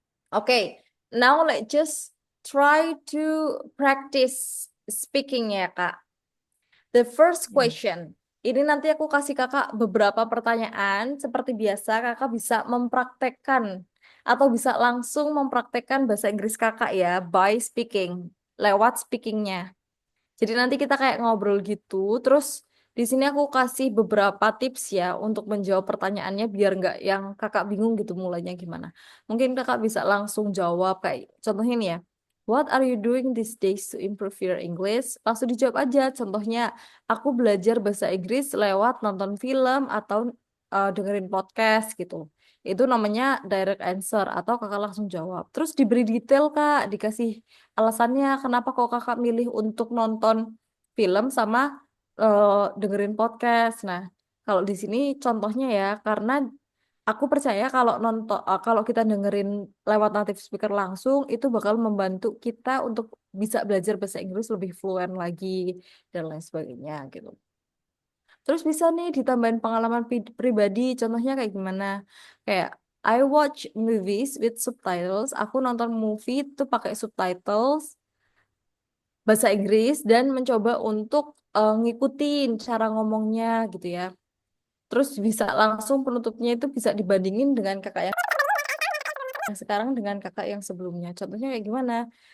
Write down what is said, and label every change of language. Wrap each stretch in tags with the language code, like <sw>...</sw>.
<en>Okay, now let's just try to practice speaking ya, Kak. The first Yes. question.</en> <id>Ini nanti aku kasih kakak beberapa pertanyaan. Seperti biasa, kakak bisa mempraktekkan atau bisa langsung mempraktekkan bahasa Inggris kakak ya,</id> <en>by speaking,</en> <id>lewat speakingnya. Jadi nanti kita kayak ngobrol gitu, terus di sini aku kasih beberapa tips ya untuk menjawab pertanyaannya biar nggak yang kakak bingung gitu mulainya gimana. Mungkin kakak bisa langsung jawab kayak contohnya nih ya.</id> <en>What are you doing these days to improve your English?</en> <id>Langsung dijawab aja. Contohnya, aku belajar bahasa Inggris lewat nonton film atau dengerin podcast gitu. Itu namanya direct answer atau kakak langsung jawab. Terus diberi detail kak, dikasih alasannya kenapa kok kakak milih untuk nonton film sama dengerin podcast. Nah, kalau di sini contohnya ya, karena aku percaya kalau kalau kita dengerin lewat native speaker langsung itu bakal membantu kita untuk bisa belajar bahasa Inggris lebih fluent lagi dan lain sebagainya gitu. Terus bisa nih ditambahin pengalaman pribadi, contohnya kayak gimana?</id> <en>Kayak I watch movies with subtitles.</en> <id>Aku nonton movie itu pakai subtitles bahasa Inggris dan mencoba untuk ngikutin cara ngomongnya gitu ya. Terus bisa langsung penutupnya itu bisa dibandingin dengan kakak yang sekarang dengan kakak yang sebelumnya. Contohnya kayak gimana?</id>